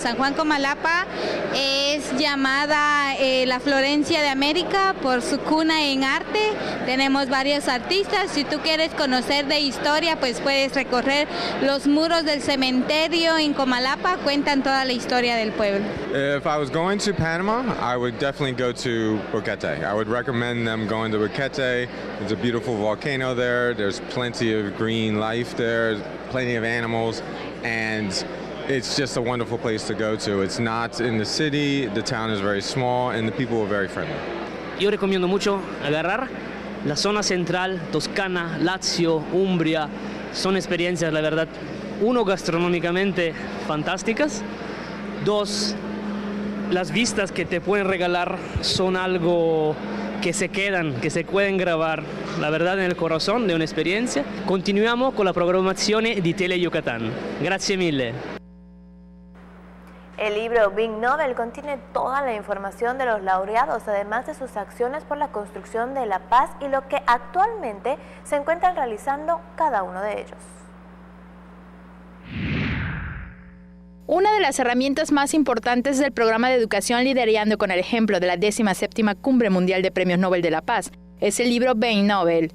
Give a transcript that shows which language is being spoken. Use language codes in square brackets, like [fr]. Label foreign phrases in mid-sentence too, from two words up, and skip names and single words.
[es] San Juan Comalapa es llamada la Florencia de América por su cuna en arte. Tenemos varios artistas. Si tú quieres conocer de historia, pues puedes recorrer los muros del cementerio en Comalapa, cuentan toda la historia del pueblo. [en] If I was going to Panama, I would definitely go to Boquete. I would recommend them going to Boquete. There's a beautiful volcano there. There's plenty of green life there, plenty of animals, and it's just a wonderful place to go to. It's not in the city, the town is very small, and the people are very friendly. [es] Yo recomiendo mucho agarrar la zona central, Toscana, Lazio, Umbria. Son experiencias, la verdad, uno, gastronómicamente fantásticas. Dos, las vistas que te pueden regalar son algo que se quedan, que se pueden grabar, la verdad, en el corazón de una experiencia. [it] Continuiamo con la programazione di Tele Yucatán. Grazie mille. [es] El libro Big Nobel contiene toda la información de los laureados, además de sus acciones por la construcción de la paz y lo que actualmente se encuentran realizando cada uno de ellos. Una de las herramientas más importantes del programa de educación Liderando con el ejemplo de la 17ª Cumbre Mundial de Premios Nobel de la Paz es el libro Big Nobel.